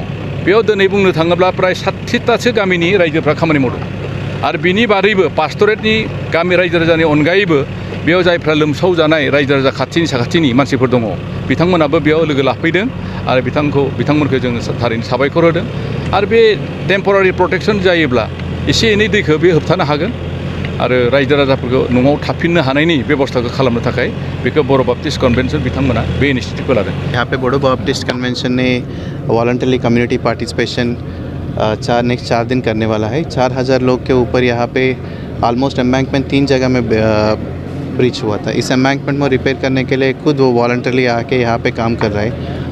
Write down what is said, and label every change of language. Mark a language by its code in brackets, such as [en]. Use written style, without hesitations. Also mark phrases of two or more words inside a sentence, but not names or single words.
[brx] बेयाव दिनै बुंनो थाङोब्ला प्राय 60तासो गामिनि रायजोफ्रा खामानि मावदों आरो बिनि बादैबो पास्टरेटनि गामि रायजो राजानि अनगायैबो बेयाव जायफ्रा लोमसाव जानाय रायजो राजा खाथिनि साखाथिनि मानसिफोर दङ बिथांमोनाबो बेयाव लोगो लाफैदों आरो बिथांमोनखौ जोङो थारैनो साबायखर होदों आरो बे [en] temporary protection [brx] जायोब्ला एसे एनै दैखौ बे होबथानो हागोन आरो रायजो राजाफोरखौ न'आव थाफिननो हानायनि बेबस्थाखौ खालामनो थाखाय बेखौ बर' बाप्टिस्ट कनभेन्सन बिथांमोना बे इनिशिएटिभखौ लादों। [hi] यहाँ पे बड़ो बाप्टिस्ट कन्वेंशन ने [en] voluntary community participation next [hi] 4 दिन करने वाला है। 4000 लोग के ऊपर यहाँ पे [en] almost embankment [hi] 3 जगह में ब्रीच हुआ था। इस एम्बैंकमेंट में रिपेयर करने के लिए खुद वो वॉलंटरली आके यहाँ पे काम कर रहा है।